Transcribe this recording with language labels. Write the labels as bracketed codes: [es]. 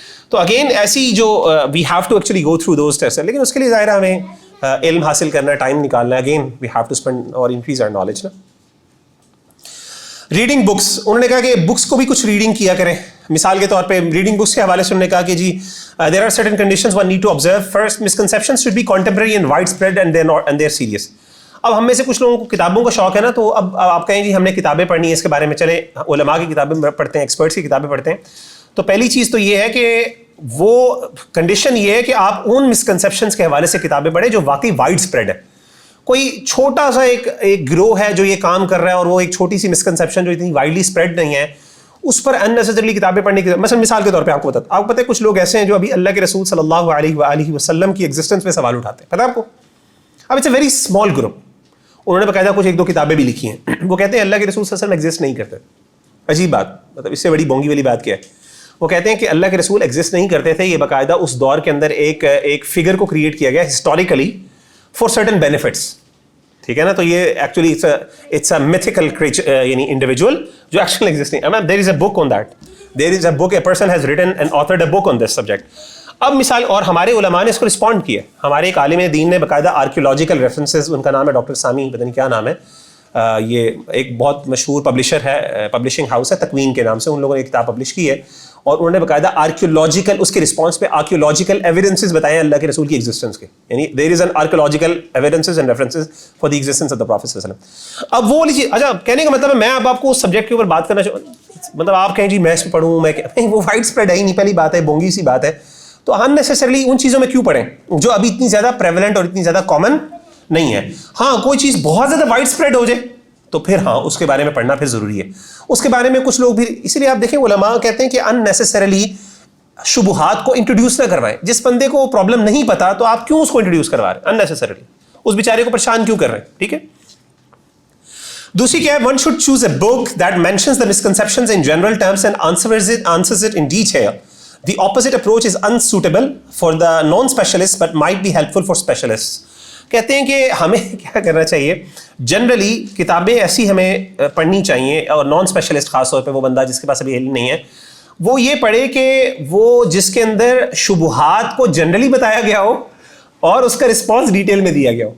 [ur] تو [en] again ایسی جو we have to actually go through those tests, [ur] لیکن اس کے لیے ظاہر ہے ہمیں علم حاصل کرنا, ٹائم نکالنا. [en] Again we have to spend اور increase our knowledge نا. Reading books, [ur] انہوں نے کہا کہ بکس کو بھی کچھ ریڈنگ کیا کریں. مثال کے طور پہ ریڈنگ بکس کے حوالے سے انہوں نے کہا کہ جی [en] There are certain conditions one need to observe. First, misconceptions should be contemporary and widespread and they are serious. [ur] اب ہم میں سے کچھ لوگوں کو کتابوں کا شوق ہے نا, تو اب آپ کہیں جی ہم نے کتابیں پڑھنی ہے اس کے بارے میں, چلیں علماء کی کتابیں پڑھتے ہیں, ایکسپرٹس کی کتابیں پڑھتے ہیں. تو پہلی چیز تو یہ ہے کہ وہ کنڈیشن یہ ہے کہ آپ ان مسکنسیپشنز کے حوالے سے کتابیں پڑھیں جو واقعی وائڈ اسپریڈ ہے. کوئی چھوٹا سا ایک گروہ ہے جو یہ کام کر رہا ہے, اور وہ ایک چھوٹی سی مسکنسیپشن جو اتنی وائڈلی اسپریڈ نہیں ہے, اس پر اننیسیسریلی کتابیں پڑھنے کی. مثال کے طور پہ آپ کو پتہ ہے کچھ لوگ ایسے ہیں جو ابھی اللہ کے رسول صلی اللہ علیہ وآلہ وسلم کی ایگزسٹنس پہ سوال اٹھاتے ہیں. پتہ ہے آپ کو, اب [en] It's a very small group. [ur] انہوں نے باقاعدہ کچھ ایک دو کتابیں بھی لکھی ہیں. وہ کہتے ہیں اللہ کے رسول صلی اللہ علیہ وسلم ایگزسٹ نہیں کرتے. عجیب بات, مطلب اس سے بڑی بونگی والی بات کیا ہے. وہ کہتے ہیں کہ اللہ کے رسول ایگزسٹ نہیں کرتے تھے, یہ باقاعدہ اس دور کے اندر ایک فگر کو کریٹ کیا گیا ہسٹوریکلی [en] For certain benefits. [ur] ٹھیک ہے نا, تو یہ ایکچولی [en] it's a mythical [ur] یعنی انڈیویجول جو ایکچولی ایگزسٹ نہیں. [en] There is a book on that, there is a book, a person has written and authored a book on this subject. [ur] اب مثال, اور ہمارے علماء نے اس کو رسپونڈ کیا. ہمارے ایک عالم دین نے باقاعدہ آرکیولوجیکل ریفرنسز, ان کا نام ہے ڈاکٹر سامی, پتہ نہیں کیا نام ہے, یہ ایک بہت مشہور پبلشر ہے, پبلشنگ ہاؤس ہے تکوین کے نام سے, ان لوگوں نے ایک کتاب پبلش کی ہے, اور انہوں نے باقاعدہ آرکیولوجیکل اس کے رسپانس پہ آرکیولوجیکل ایویڈنسز بتائے ہیں اللہ کے رسول کی ایگزسٹنس کے. [en] یعنی there is an archaeological evidences and references for the existence of the prophet صلی اللہ علیہ وسلم. [ur] اب وہ لیجیے, اچھا کہنے کا مطلب ہے میں اب آپ کو اس سبجیکٹ کے اوپر بات کرنا چاہوں, مطلب آپ کہیں جی میں اس پہ پڑھوں, میں وہ وائڈ اسپریڈ ہے ہی نہیں, پہلی بات ہے بونگی سی بات ہے. تو ان نیسسریلی ان چیزوں میں کیوں پڑھیں جو ابھی اتنی زیادہ پریویلنٹ اور اتنی زیادہ کامن نہیں ہے. ہاں کوئی چیز بہت زیادہ وائڈ اسپریڈ ہو جائے تو پھر ہاں اس کے بارے میں پڑھنا پھر ضروری ہے. اس کے بارے میں کچھ لوگ بھی, اسی لیے آپ دیکھیں علماء کہتے ہیں کہ ان نیسسریلی شبہات کو انٹروڈیوس نہ کروائیں. جس بندے کو پرابلم نہیں پتا تو آپ کیوں اس کو انٹروڈیوس کروا رہے ہیں ان نیسسریلی, اس بیچارے کو پریشان کیوں کر رہے ہیں. ٹھیک ہے. دوسری کیا ہے, [en] One should choose a book that mentions the misconceptions in general terms and answers it in detail. The opposite approach is unsuitable for the non-specialist but might be helpful for specialists. [ur] کہتے ہیں کہ ہمیں کیا کرنا چاہیے, generally کتابیں ایسی ہمیں پڑھنی چاہیے, اور نان اسپیشلسٹ خاص طور پہ وہ بندہ جس کے پاس ابھی علم نہیں ہے, وہ یہ پڑھے کہ وہ جس کے اندر شبہات کو جنرلی بتایا گیا ہو اور اس کا رسپانس ڈیٹیل میں دیا گیا ہو.